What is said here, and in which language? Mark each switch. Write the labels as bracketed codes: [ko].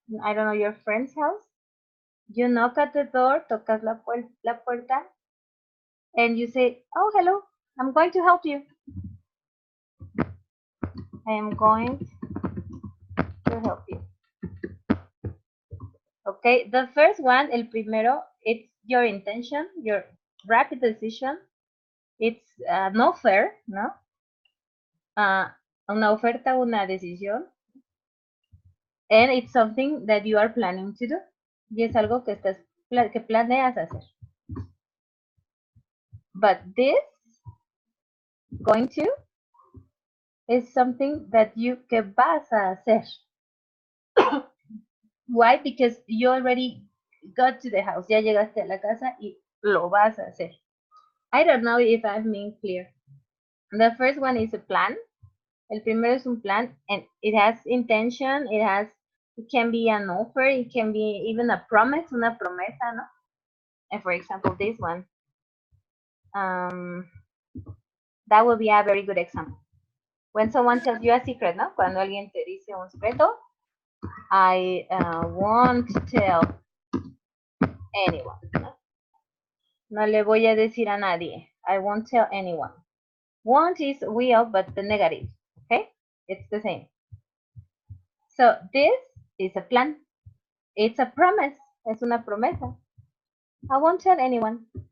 [en] I don't know, your friend's house. You knock at the door, [es] tocas la puerta, [en] and you say, "Oh, hello. I'm going to help you. I am going to help you." Okay, the first one, [es] el primero, [en] it's your intention, your rapid decision. It's an offer, ¿no? [es] Una oferta, una decisión. [en] And it's something that you are planning to do. [es] Y es algo que planeas hacer. [en] But this, going to, is something that [es] que vas a hacer. [en] Why? Because you already got to the house. [es] Ya llegaste a la casa y lo vas a hacer. [en] I don't know if I'm being clear. The first one is a plan. [es] El primero es un plan, [en] and it has intention. It can be an offer. It can be even a promise, [es] una promesa, [en] ¿no? And for example, this one, that would be a very good example. When someone tells you a secret, ¿no? [es] Cuando alguien te dice un secreto, [en] I won't tell anyone, [es] ¿no? No le voy a decir a nadie. [en] I won't tell anyone. Won't is will, but the negative, okay? It's the same. So this is a plan. It's a promise. [es] Es una promesa. [en] I won't tell anyone.